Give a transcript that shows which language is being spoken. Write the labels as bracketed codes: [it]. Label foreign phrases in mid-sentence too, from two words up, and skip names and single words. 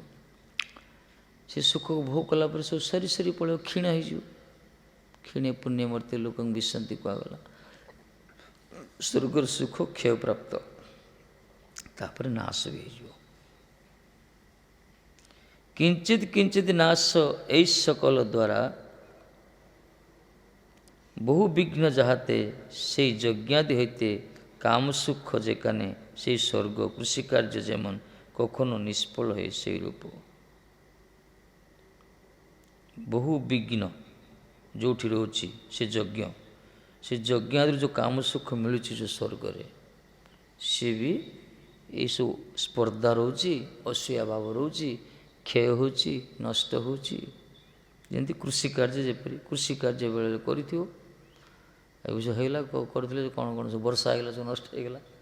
[or] ସେ ସୁଖକୁ ଭୋଗ କଲା ପରେ ସବୁ ସରି ସରି ପଳେଇବ, କ୍ଷୀଣ ହେଇଯିବ। [sa] କ୍ଷୀଣେ ପୁଣ୍ୟ ମର୍ତ୍ତ୍ୟ ଲୋକଙ୍କୁ ବିଶନ୍ତି କୁହାଗଲା। [or] ସ୍ୱର୍ଗର ସୁଖ କ୍ଷୟପ୍ରାପ୍ତ, ତାପରେ ନାଶ ବି ହେଇଯିବ। କିଞ୍ଚିତ୍ କିଞ୍ଚିତ୍ ନାଶ ଏଇ ସକଲ ଦ୍ୱାରା [bn] বহু বিঘ্ন যাহাতে সেই যজ্ঞাদি হইতে কামসুখ যেখানে সেই স্বর্গ কৃষিকার্য যেমন কখনো নিষ্ফল হয়ে সেই রূপ। [or] বহু ବିଘ୍ନ ଯେଉଁଠି ରହୁଛି ସେ ଯଜ୍ଞ, ସେ ଯଜ୍ଞ ଆଦିରୁ ଯେଉଁ କାମସୁଖ ମିଳୁଛି ଯେଉଁ ସ୍ୱର୍ଗରେ, ସିଏ ବି ଏଇସବୁ ସ୍ପର୍ଦ୍ଧା ରହୁଛି, ଅସୂୟା ଭାବ ରହୁଛି, କ୍ଷୟ ହେଉଛି, ନଷ୍ଟ ହେଉଛି। ଯେମିତି କୃଷି କାର୍ଯ୍ୟ, ଯେପରି କୃଷି କାର୍ଯ୍ୟ ବେଳେ କରିଥିବ, ଏବେ ସବୁ ହେଇଗଲା, କରୁଥିଲେ କ'ଣ କ'ଣ ସବୁ ବର୍ଷା ହେଇଗଲା, ସବୁ ନଷ୍ଟ ହେଇଗଲା।